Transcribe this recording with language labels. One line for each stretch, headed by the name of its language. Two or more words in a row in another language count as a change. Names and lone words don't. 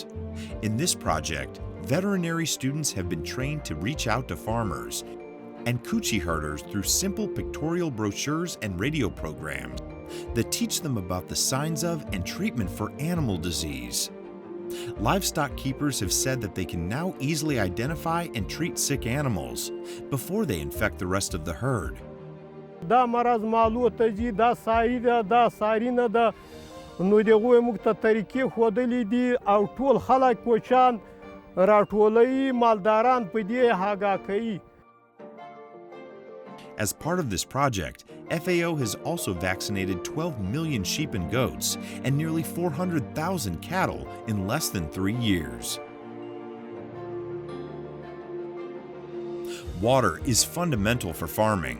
English: In this project, veterinary students have been trained to reach out to farmers and coochie herders through simple pictorial brochures and radio programs that teach them about the signs of and treatment for animal disease. Livestock keepers have said that they can now easily identify and treat sick animals before they infect the rest of the herd.
Pashto: دا مرض معلومه ته دا ساری ده دا ساری نه ده نو دغه موږ ته طریقې ښودلې دي او ټول خلک کوچان راټولوي مالداران په دې آګاه کوي.
English: As part of this project, FAO has also vaccinated 12 million sheep and goats and nearly 400,000 cattle in less than 3 years. Water is fundamental for farming.